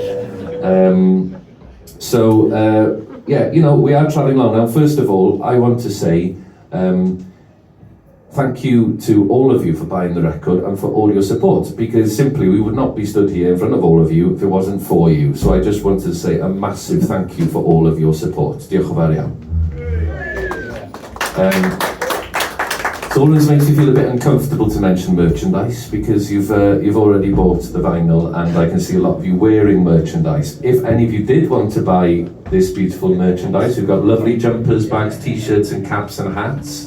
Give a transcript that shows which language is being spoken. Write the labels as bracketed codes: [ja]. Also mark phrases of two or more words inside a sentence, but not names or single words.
[en] We are travelling along. Now, first of all, I want to say thank you to all of you for buying the record and for all your support, because simply we would not be stood here in front of all of you if it wasn't for you. So I just wanted to say a massive thank you for all of your support. [cy] Diolch yn fawr iawn. [en] It always makes me feel a bit uncomfortable to mention merchandise, because you've already bought the vinyl and I can see a lot of you wearing merchandise. If any of you did want to buy this beautiful merchandise, we've got lovely jumpers, bags, t-shirts and caps and hats.